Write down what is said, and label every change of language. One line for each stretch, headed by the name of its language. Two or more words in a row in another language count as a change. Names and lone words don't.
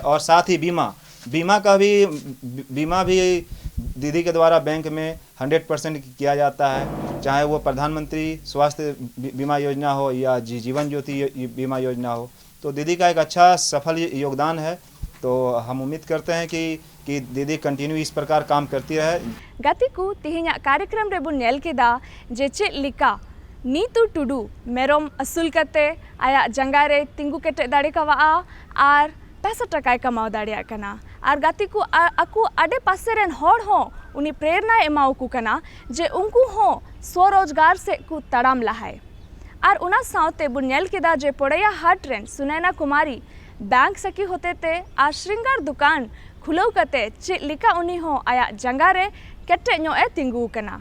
Hindi: और साथ ही बीमा भी दीदी के द्वारा बैंक में 100% किया जाता है, चाहे वो प्रधानमंत्री स्वास्थ्य बीमा योजना हो या जीवन ज्योति बीमा योजना हो। तो दीदी का एक अच्छा सफल योगदान है। तो हम उम्मीद करते हैं कि दीदी कंटिन्यू इस प्रकार काम करती रहे।
Santali: गतिकू तिहिना कार्यक्रम रे बुन नेल केदा जे चेद लिका नीतू टुडू मेरम असूल करते आया जंगा रे तिंगू केटे दाड़े कवा और पैसा टकाय कमाओ दाड़िया कना और गतिकू अकू आडे पासे रेन होड़ हो उनी प्रेरणा एमाउकू कना जे उनको हो
Hindi: स्वरोजगार से
Santali: कू तड़ाम लहाय। और उना सावते बुन नेल केदा जे पुड़ैया हाट रेन सुनैना कुमारी बैंक सकी होते ते आ श्रृंगार दुकान खुलौ कते चे लिका उनी हो आया जंगा रे केटे नो ए तिंगू कना।